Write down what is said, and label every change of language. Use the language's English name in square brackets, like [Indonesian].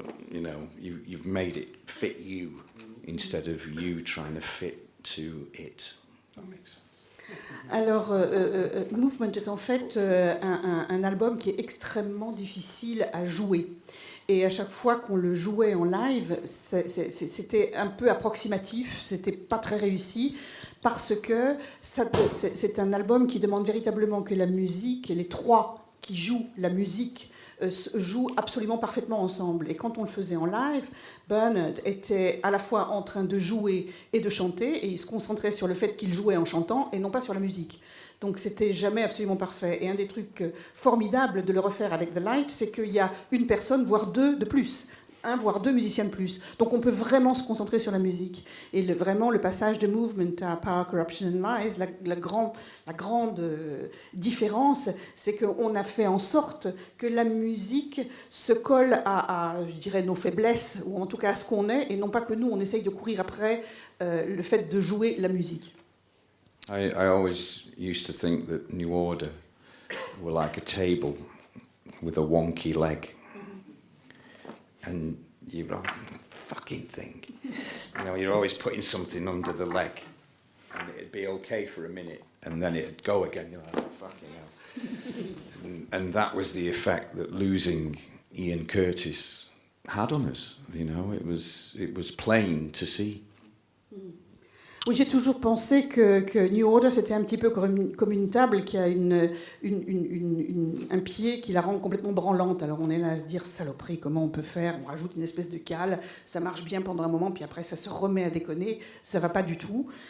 [English] You know, you've made it fit you instead of you trying to fit to it. That makes sense. [French] Alors, Movement est en fait un album qui est extrêmement difficile à jouer. Et à chaque fois qu'on le jouait en live, c'était un peu approximatif, c'était pas très réussi, parce que c'est un album qui demande véritablement que la musique, et les trois qui jouent la musique, jouent absolument parfaitement ensemble. Et quand on le faisait en live, Bernard était à la fois en train de jouer et de chanter, et il se concentrait sur le fait qu'il jouait en chantant et non pas sur la musique. Donc c'était jamais absolument parfait. Et un des trucs formidables de le refaire avec The Light, c'est qu'il y a une personne, voire deux de plus, voire deux musiciens de plus. Donc on peut vraiment se concentrer sur la musique. Et vraiment le passage de Movement à Power, Corruption and Lies, la grande différence, c'est qu'on a fait en sorte que la musique se colle à, je dirais, nos faiblesses, ou en tout cas à ce qu'on est, et non pas que nous, on essaye de courir après le fait de jouer la musique. [English] I always used to think that New Order were like a table with a wonky leg. and you're like, fucking thing. You know, you're always putting something under the leg, and it'd be okay for a minute, and then it'd go again. You're like, fucking hell. And that was the effect that losing Ian Curtis had on us. You know, it was plain to see. [French] Oui, j'ai toujours pensé que New Order, c'était un petit peu comme une table qui a un pied qui la rend complètement branlante. Alors on est là à se dire, saloperie, comment on peut faire? On rajoute une espèce de cale, ça marche bien pendant un moment, puis après ça se remet à déconner, ça va pas du tout.